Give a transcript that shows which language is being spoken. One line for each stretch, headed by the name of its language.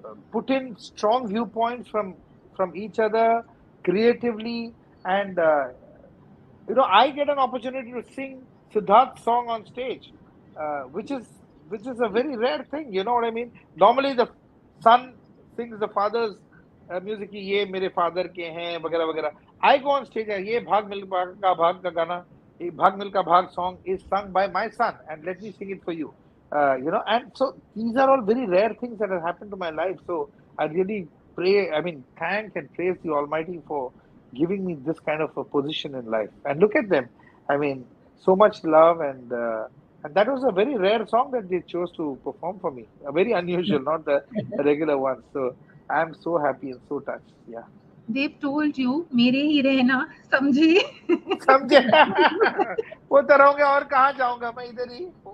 English: Put in strong viewpoints from each other. creatively, and I get an opportunity to sing Siddharth's song on stage, uh, which is which is a very rare thing. You know what I mean? Normally, the son sings the father's music.
Hindi: ये मेरे father के हैं वगैरह वगैरह.
English: I go on stage.
Hindi: ये भाग का गाना,
English: ये भाग मिल का भाग song is sung by my son, and let me sing it for you. And so these are all very rare things that have happened to my life. So I really pray. I mean, thank and praise the Almighty for giving me this kind of a position in life. And look at them. I mean, so much love, and that was a very rare song that they chose to perform for me. A very unusual, not the regular one. So I'm so happy and so touched. Yeah. They've told you,
Hindi: मेरे ही रहना, समझे? समझे? वो तो रहूंगा और कहाँ जाऊंगा मैं इधर ही.